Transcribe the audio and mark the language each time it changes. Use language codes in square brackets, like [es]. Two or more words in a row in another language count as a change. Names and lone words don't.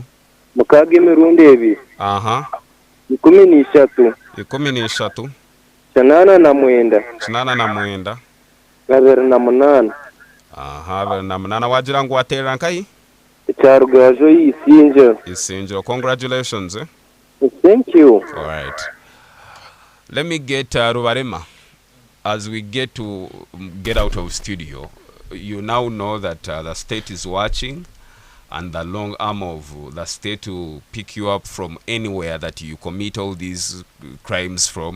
[nyn] Mukaga imirundi ebiri. Aha. 13. 13. Chanana na mwenda. 28. Aha, 28 wagira ngo waterera nkai? Charugajo Isinjo. [en] Congratulations. Thank you. All right. Let me get Rubarema. As we get out of studio, you now know that the state is watching, and the long arm of the state to pick you up from anywhere that you commit all these crimes from.